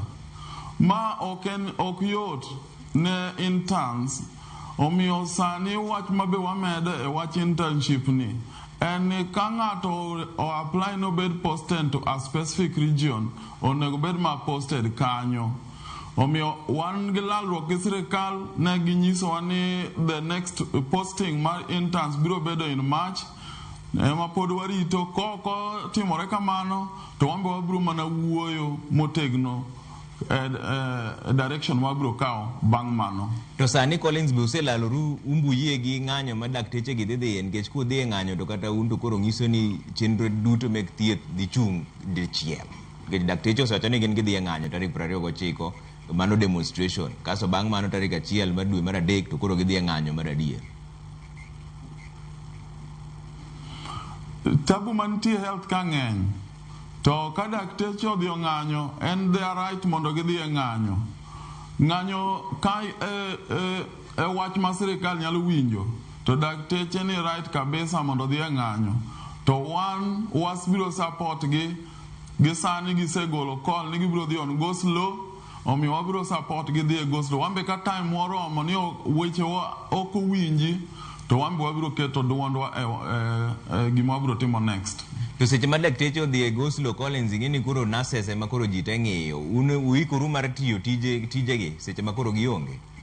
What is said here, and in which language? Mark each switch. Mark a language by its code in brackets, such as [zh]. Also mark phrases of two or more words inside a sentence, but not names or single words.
[luo] Ma ok yot ne interns, omiyo sani wach mabe wamede e wach internship ni. And ka ng'ato o apply no bed [en] posted to a specific region, [luo] onego bed ma posted kanyo. Omiyo wan gi lalruok gi sirikal ne ginyisowa ni [en] the next posting [luo] mar interns biro bedo [en] in March. [luo] Ema pod warito ko timore kamano to wambe wabiro mana wuoyo motegno direction wabiro kao bang' mano. To sani Collins be uselaloru umbuye gi ng'anyo ma dakteche gi dhie nikech ku dhie ng'anyo to kata un to koro nyiso ni chenro duto mek thieth dhi chung dichiel. Nikech dakteche osewacho ni gin gidhie ng'anyo tarik 29 mano demonstration. Kaso bang' mano tarik 1 mar dwe mar adek to koro gidhie ng'anyo mar adier. Tabu mantie health ka ng'eny. To ka dakteche odhi ng'anyo, [en] and they are right [luo] mondo gidhi ng'anyo. Ng'anyo ka wach ma sirikal nyalo winjo, to dakteche ni right kabisa mondo dhi ng'anyo. To wan wasbiro support gi sani gisegolo call ni gibiro dhi [en] on go slow, [luo] omiyo wabiro support gi dhi [en] go slow. [luo] Wambe ka time moromo ni weche ok winji, to wambe wabiro keto duondwa gima wabiro timo next. To seche ma dakteche odhi [en] go slow [luo] Collins ng'eni koro nurses ema koro ji te ng'iyo. Un uikoru mar tiyo tijegi seche ma koro gionge.